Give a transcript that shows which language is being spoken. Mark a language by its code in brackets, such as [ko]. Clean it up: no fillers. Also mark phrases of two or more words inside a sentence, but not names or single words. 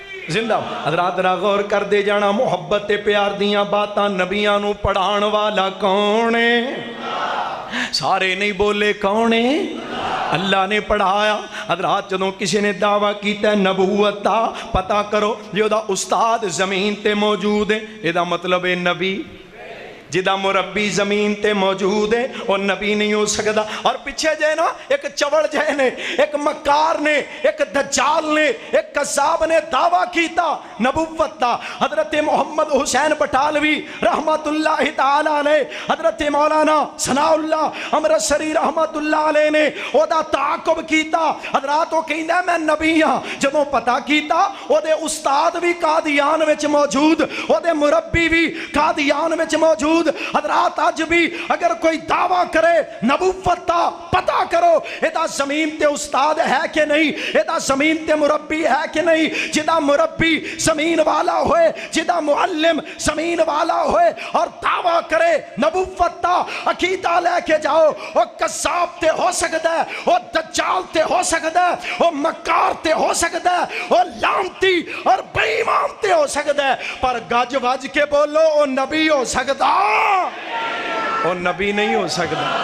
[pa] زندہ حضرات ذرا غور کر دے جانا محبت تے پیار دیاں باتاں نبیاں نو پڑھان والا کون ہے سارے نہیں بولے کون ہے اللہ نے پڑھایا حضرات جدوں کسی نے دعویٰ کیتا ہے نبوت دا پتہ کرو جو دا استاد زمین تے موجود ہے یہ دا مطلب ہے نبی جدا مربی زمین تے موجود ہے اور نبی نہیں ہو سکتا اور پیچھے جائے نا ایک چوڑ جائے نے ایک مکار نے ایک دجال نے ایک قذاب نے دعویٰ کیتا نبوت دا حضرت محمد حسین بٹالوی [ar] رحمت اللہ تعالیٰ علیہ [pa] حضرت مولانا ثناء اللہ امرتسری [ar] رحمت اللہ علیہ [pa] نے او دا تعاقب کیتا حضرات وہ کہندہ ہے میں نبی ہاں جدوں پتہ کیتا او دے استاد بھی قادیان وچ موجود او دے مربی بھی قادیان وچ موجود حضرات آج بھی اگر کوئی دعویٰ کرے نبوت دا پتہ کرو ادا زمین تے استاد ہے کہ نہیں ادا زمین تے مربی ہے کہ نہیں جدا مربی زمین والا ہوئے جدا معلم زمین والا ہوئے اور دعویٰ کرے نبوت دا عقیدہ لے کے جاؤ وہ قذاب تے ہو سکتا ہے وہ دجال تے ہو سکتا ہے وہ مکار تے ہو سکتا ہے وہ لعنتی اور بے ایمان تے ہو سکتا ہے پر گج وج کے بولو وہ نبی ہو سکتا اور نبی نہیں ہو سکتا